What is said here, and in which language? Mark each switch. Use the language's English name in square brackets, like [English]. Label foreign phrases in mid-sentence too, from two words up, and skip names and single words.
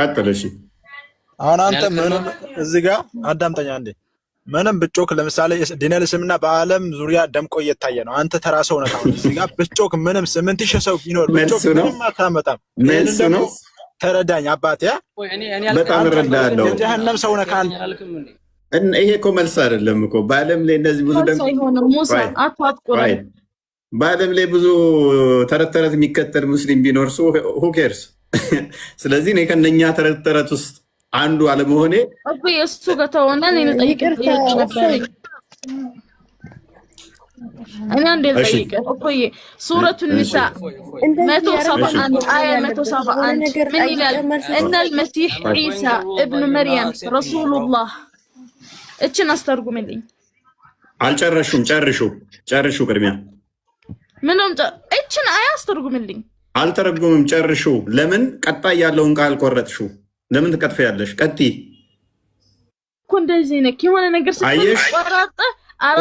[Amharic] አሁን አንተ ምን እዚህ ጋር አዳምጠኛ አንዴ። ምንም ብጮክ ለምሳሌ ዲነል እስልምና በዓለም ዙሪያ ደምቆ እየታየ ነው። አንተ ተራ ሰው ነህ። አሁን እዚህ ጋር ብጮክ ምንም 8000 ሰው ቢኖር ብጮክ ምንም አታመጣም። መልስ ነው። ተረዳኝ አባቴ፣ በጣም እረዳለሁ። የጀሃነም ሰው ነህ አንተ። ይሄ እኮ መልስ አይደለም እኮ በዓለም ላይ እንደዚህ ብዙ ደም በዓለም ላይ ብዙ ተረት ተረት የሚከተል ሙስሊም ቢኖር ሰው [English] who cares? [Amharic] ስለዚህ እኔ ከነኛ ተረት ተረት ውስጥ አንዱ አለመሆኔ አብይ እሱ ጋር ተወና እኔ ጠይቀህ ነበር። እኔ አንዴ ጠይቀህ አብይ ሱረቱ ኒሳ 171 አያ 171 ምን ይላል? እነ [Arabic] المسيح عيسى ابن مريم رسول الله [Amharic] እችን አስተርጉምልኝ። አልጨረሹም። ጨርሹ ቅድሚያ ምንም እችን አያ አስተርጉምልኝ። አልተረጉምም። ጨርሹ። ለምን ቀጣይ ያለውን ቃል ቆረጥሽው? ለምን ትቀጥፊያለሽ? ቀጥይ እኮ እንደዚህ ነክ የሆነ ነገር ስትቆራረጥ አራት